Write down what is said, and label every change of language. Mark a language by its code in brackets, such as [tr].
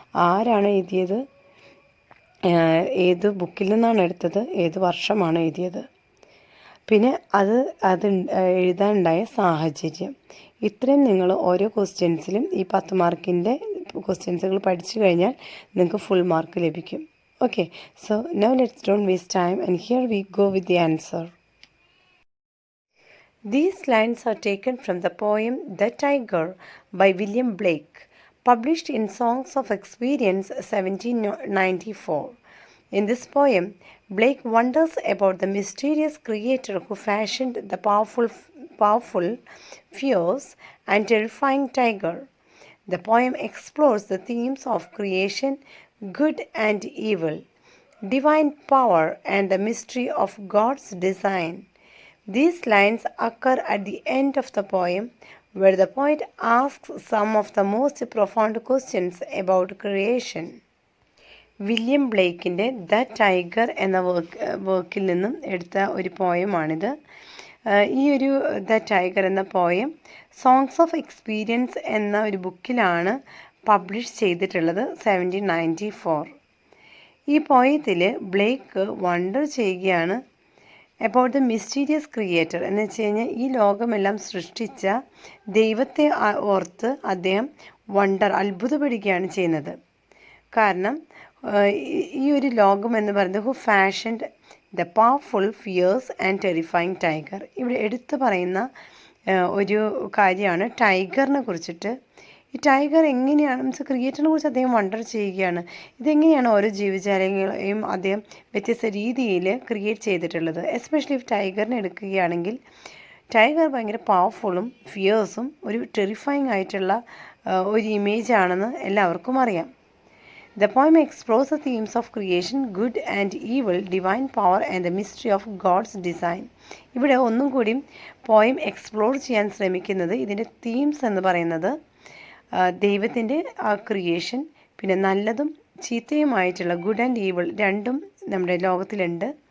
[ml] ആരാണ് എഴുതിയത്, ഏത് ബുക്കിൽ നിന്നാണ് എടുത്തത്, ഏത് വർഷമാണ് എഴുതിയത്, പിന്നെ അത് എഴുതാനുണ്ടായ സാഹചര്യം. ഇത്രയും നിങ്ങൾ ഓരോ ക്വസ്റ്റ്യൻസിലും ഈ 10 മാർക്കിൻ്റെ ക്വസ്റ്റ്യൻസുകൾ പഠിച്ചു കഴിഞ്ഞാൽ നിങ്ങൾക്ക് ഫുൾ മാർക്ക് ലഭിക്കും. [en] Okay, so now let's don't waste time and here we go with the answer. These lines are taken from the poem The Tiger by William Blake, published in Songs of Experience 1794. In this poem, Blake wonders about the mysterious creator who fashioned the powerful, fierce, and terrifying tiger. The poem explores the themes of creation, good and evil, divine power, and the mystery of God's design. These lines occur at the end of the poem, where the poet asks some of the most profound questions about creation. [ml] William ബ്ലേക്കിൻ്റെ the tiger എന്ന വർക്കിൽ നിന്നും എടുത്ത ഒരു പോയമാണിത്. ഈ ഒരു the tiger എന്ന poem songs of experience എന്ന ഒരു ബുക്കിലാണ് പബ്ലിഷ് ചെയ്തിട്ടുള്ളത് 1794. ഈ പോയത്തിൽ ബ്ലേക്ക് വണ്ടർ ചെയ്യുകയാണ് [en] about the mysterious creator, [ml] എന്ന് വെച്ച് കഴിഞ്ഞാൽ ഈ ലോകമെല്ലാം സൃഷ്ടിച്ച ദൈവത്തെ ഓർത്ത് അദ്ദേഹം അത്ഭുതപ്പെടുകയാണ് ചെയ്യുന്നത്. കാരണം ഈ ഒരു ലോകം എന്ന് പറയുന്നത് [en] Who fashioned the powerful, fierce and terrifying tiger. [ml] ഇവിടെ എടുത്തു പറയുന്ന ഒരു കാര്യമാണ് ടൈഗറിനെ കുറിച്ചിട്ട്. ഈ ടൈഗർ എങ്ങനെയാണ്, മീൻസ് ക്രിയേറ്ററിനെ കുറിച്ച് അദ്ദേഹം വണ്ടർ ചെയ്യുകയാണ്. ഇതെങ്ങനെയാണ് ഓരോ ജീവജാലങ്ങളെയും അദ്ദേഹം വ്യത്യസ്ത രീതിയിൽ ക്രിയേറ്റ് ചെയ്തിട്ടുള്ളത്. എസ്പെഷ്യലി ടൈഗറിനെ എടുക്കുകയാണെങ്കിൽ ടൈഗർ ഭയങ്കര പവർഫുള്ളും ഫിയേഴ്സും ഒരു ടെറിഫൈങ് ആയിട്ടുള്ള ഒരു ഇമേജ് ആണെന്ന് എല്ലാവർക്കും അറിയാം. [en] The poem explores the themes of creation, good and evil, divine power and the mystery of God's design. [ml] ഇവിടെ ഒന്നും കൂടി പോയം എക്സ്പ്ലോർ ചെയ്യാൻ ശ്രമിക്കുന്നത് ഇതിൻ്റെ തീംസ് എന്ന് പറയുന്നത് ദൈവത്തിൻ്റെ ആ ക്രിയേഷൻ, പിന്നെ നല്ലതും ചീത്തയുമായിട്ടുള്ള ഗുഡ് ആൻഡ് ഈവിൾ രണ്ടും നമ്മുടെ ലോകത്തിലുണ്ട്.